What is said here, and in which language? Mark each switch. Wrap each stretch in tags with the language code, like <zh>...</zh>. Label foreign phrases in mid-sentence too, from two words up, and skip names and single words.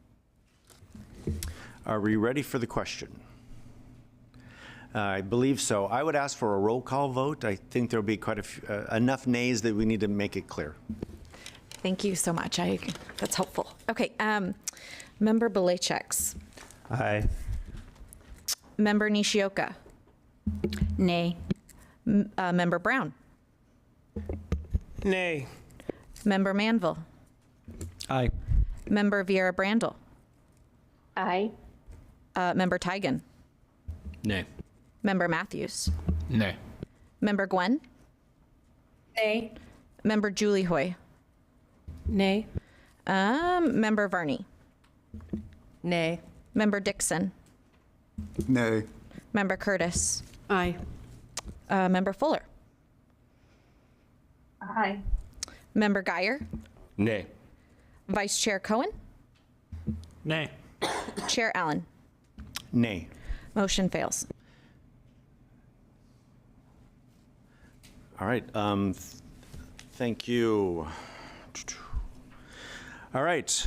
<en>Are we ready for the question? I believe so. I would ask for a roll call vote. I think there'll be quite enough nays that we need to make it clear. Thank you so much. That's helpful. Okay. Member Belachek. Aye. Member Nishioka. Nay. Member Brown. Nay. Member Manville. Aye. Member Vieira Brandel. Aye. Member Tigan. Nay. Member Matthews. Nay. Member Gwen. Nay. Member Julie Hoy. Nay. Member Varney. Nay. Member Dixon. Nay. Member Curtis. Aye. Member Fuller. Aye. Member Guyer. Nay. Vice Chair Cohen. Nay. Chair Allen. Nay. Motion fails. All right. Thank you. All right.</en>